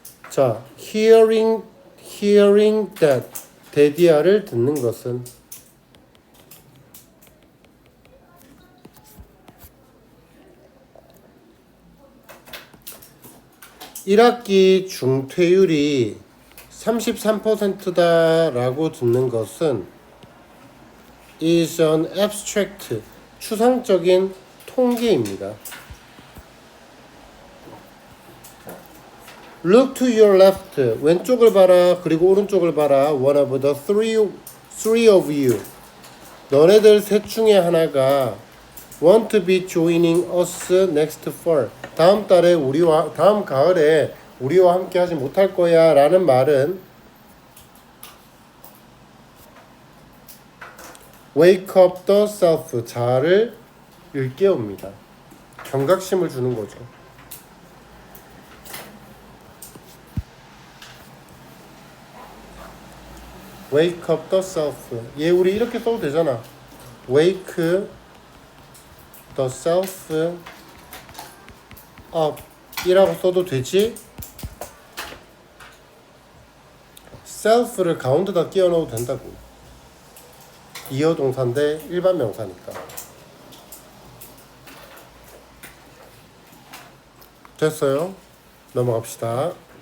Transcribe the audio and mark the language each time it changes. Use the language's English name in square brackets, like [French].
[Korean] 자, [English] hearing that [Korean] 데디아를 듣는 것은 1학기 중퇴율이 33%다라고 듣는 것은 [English] is an abstract [Korean] 추상적인 통계입니다. [English] Look to your left [Korean] 왼쪽을 봐라 그리고 오른쪽을 봐라 [English] one of the three of you [Korean] 너네들 셋 중에 하나가 [English] want to be joining us next fall [Korean] 다음 가을에 우리와 함께 하지 못할 거야 라는 말은 [English] wake up the self [Korean] 자아를 일깨웁니다. 경각심을 주는 거죠. [English] wake up the self [Korean] 얘 우리 이렇게 써도 되잖아. [English] wake the self up [Korean] 이라고 써도 되지. self를 가운데다 끼워 넣어도 된다고. 이어 동사인데 일반 명사니까. 됐어요? 넘어갑시다.